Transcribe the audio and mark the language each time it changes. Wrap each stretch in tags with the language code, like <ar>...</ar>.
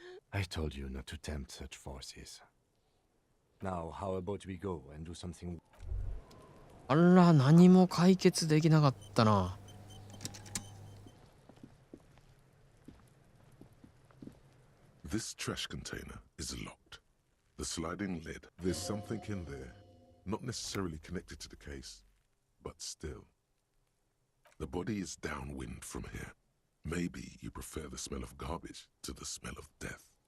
<en>I told you not to tempt such forces. Now, how about we go and do something?</en> <ja>あら、何も解決できなかったな。</ja> <en>This trash container is locked. The sliding lid, there's something in there. Not necessarily connected to the case, but still. The body is downwind from here. Maybe you prefer the smell of garbage to the smell of death.</en>